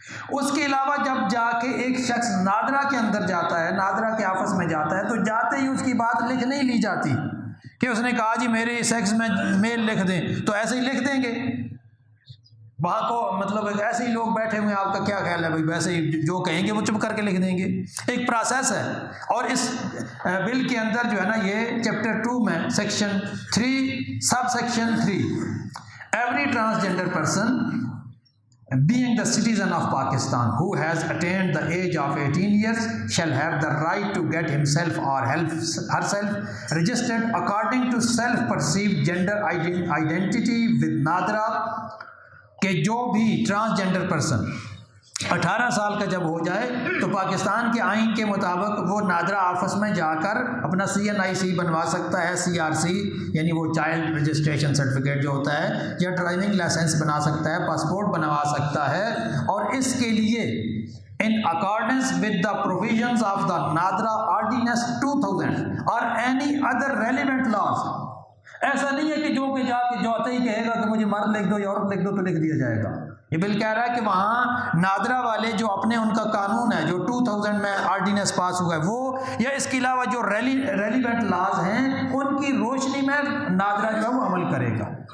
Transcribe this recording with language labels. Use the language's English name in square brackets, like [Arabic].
[Urdu] اس کے علاوہ جب جا کے ایک شخص نادرا کے اندر جاتا ہے، نادرا کے آفس میں جاتا ہے، تو جاتے ہی اس کی بات لکھ نہیں لی جاتی کہ اس نے کہا جی میرے سیکس میں میل لکھ دیں تو ایسے ہی لکھ دیں گے. وہاں کو مطلب ایسے ہی لوگ بیٹھے ہوئے ہیں، آپ کا کیا خیال ہے بھائی ویسے ہی جو کہیں گے وہ چپ کر کے لکھ دیں گے. ایک پروسیس ہے. اور اس بل کے اندر جو ہے نا یہ چیپٹر 2 میں section 3 [English] Sub section 3 every transgender person being the citizen of Pakistan who has attained the age of 18 years shall have the right to get himself or herself registered according to self-perceived gender identity with NADRA. [Urdu] کہ جو بھی transgender person 18 سال کا جب ہو جائے تو پاکستان کے آئین کے مطابق وہ نادرا آفس میں جا کر اپنا CNIC بنوا سکتا ہے، CRC یعنی وہ چائلڈ رجسٹریشن سرٹیفکیٹ جو ہوتا ہے، یا ڈرائیونگ لائسنس بنا سکتا ہے، پاسپورٹ بنوا سکتا ہے. اور اس کے لیے [English] in accordance with the provisions of the NADRA Ordinance 2000 or any other relevant laws. [Urdu] ایسا نہیں ہے کہ جو جا کے جو آتا ہی کہے گا کہ مجھے مرد لکھ دو یا عورت لکھ دو تو لکھ دیا جائے گا. یہ بل کہہ رہا ہے کہ وہاں نادرا والے جو اپنے ان کا قانون ہے جو 2000 میں آرڈیننس پاس ہوا ہے وہ، یا اس کے علاوہ جو ریلیونٹ لاز ہیں ان کی روشنی میں نادرا جو ہے وہ عمل کرے گا.